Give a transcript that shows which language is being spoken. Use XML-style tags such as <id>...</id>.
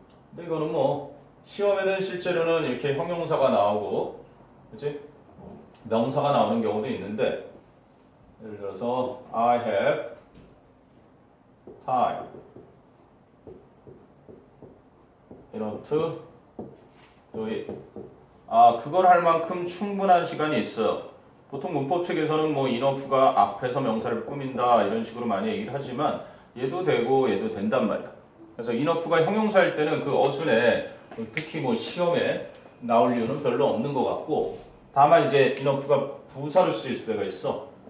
<ko>근데 이거는 뭐 시험에는 실제로는 이렇게 형용사가 나오고, 그치? 명사가 나오는 경우도 있는데, 예를 들어서</ko> <en>I have time enough to do it.</en> <ko>그걸 할 만큼 충분한 시간이 있어. 보통 문법 책에서는 뭐 enough가 앞에서 명사를 꾸민다 이런 식으로 많이 얘기를 하지만 얘도 되고 얘도 된단 말이야. 그래서 enough가 형용사일 때는 그 어순에 특히 뭐 시험에 나올 이유는 별로 없는 것 같고, 다만 이제 enough가 부사로 쓰일 때가 있어.</ko>